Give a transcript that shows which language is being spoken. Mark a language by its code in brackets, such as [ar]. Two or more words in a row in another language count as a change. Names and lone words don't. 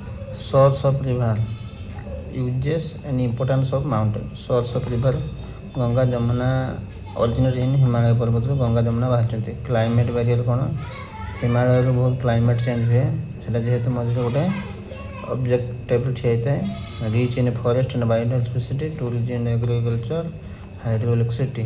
[en] source of river, uses and importance of mountain. Source of river, [or] गंगा जमुना [en] original in [or] ହିମାଳୟ ପର୍ବତରୁ ଗଙ୍ଗା ଯମୁନା ବାହାରିଛନ୍ତି। [en] climate barrier [or] କ'ଣ, ହିମାଳୟରୁ ବହୁତ [en] climate change [or] ହୁଏ, ସେଇଟା ଯେହେତୁ ମଝିରେ ଗୋଟେ ଅବଜେକ୍ଟ ଟାଇପ୍ର ଠିଆ ହେଇଥାଏ। [en] rich in forest and biodiversity, tourism and agriculture, hydro electricity.